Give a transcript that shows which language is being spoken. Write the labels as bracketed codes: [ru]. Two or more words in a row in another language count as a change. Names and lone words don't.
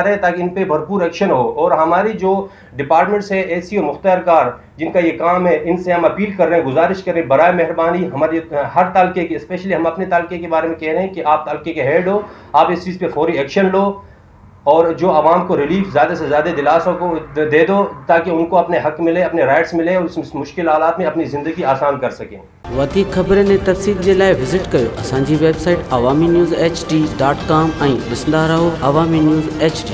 [ur] رہے ہیں تاکہ ان پہ بھرپور ایکشن ہو، اور ہماری جو ڈپارٹمنٹس ہے اے سی اور مختار کار جن کا یہ کام ہے، ان سے ہم اپیل کر رہے ہیں، گزارش کر رہے ہیں، برائے مہربانی ہمارے ہر تعلقے کے، اسپیشلی ہم اپنے تعلقے کے بارے میں کہہ رہے ہیں کہ آپ تعلقے کے ہیڈ ہو، آپ اس چیز پہ فوری ایکشن لو اور جو عوام کو ریلیف زیادہ سے زیادہ دلاسوں کو دے دو تاکہ ان کو اپنے حق ملے، اپنے رائٹس ملے، اور اس مشکل حالات میں اپنی زندگی آسان کر سکیں۔ [sd] वधीक ख़बरनि ऐं तफ़सील जे लाइ विज़िट कयो असांजी वेबसाइट awami news hd.com ऐं ॾिसंदा रहो Awami News HD।